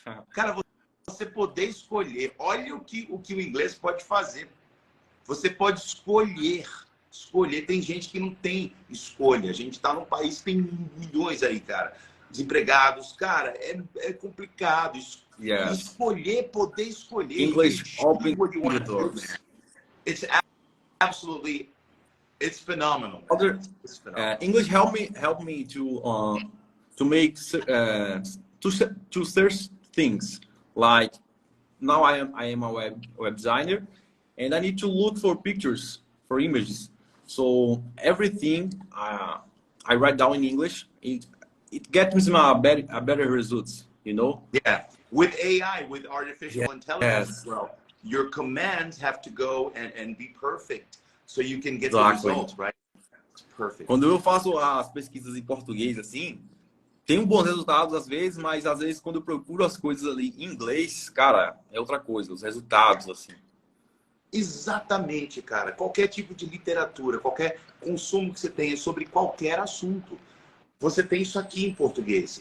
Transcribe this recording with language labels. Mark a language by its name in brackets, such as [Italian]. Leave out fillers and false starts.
[Portuguese] Cara, você poder escolher. Olha o que o inglês pode fazer. Você pode escolher. Tem gente que não tem escolha. A gente está num país que tem milhões aí, cara. Desempregados. Cara, é complicado. [English] Yes. [Portuguese] Escolher, poder escolher. [English] English open the doors. It's absolutely, it's phenomenal. It's phenomenal. English help me to make to search things. Like now I am a web designer, and I need to look for pictures, for images. So everything I write down in English, it gets me a better results. You know? Yeah. With AI, with artificial intelligence, well, your commands have to go and be perfect so you can get the results, right? It's perfect. [Portuguese] Quando eu faço as pesquisas em português, assim, tem bons resultados às vezes, mas às vezes quando eu procuro as coisas ali em inglês, cara, é outra coisa, os resultados, assim. Exatamente, cara. Qualquer tipo de literatura, qualquer consumo que você tenha sobre qualquer assunto, você tem isso aqui em português.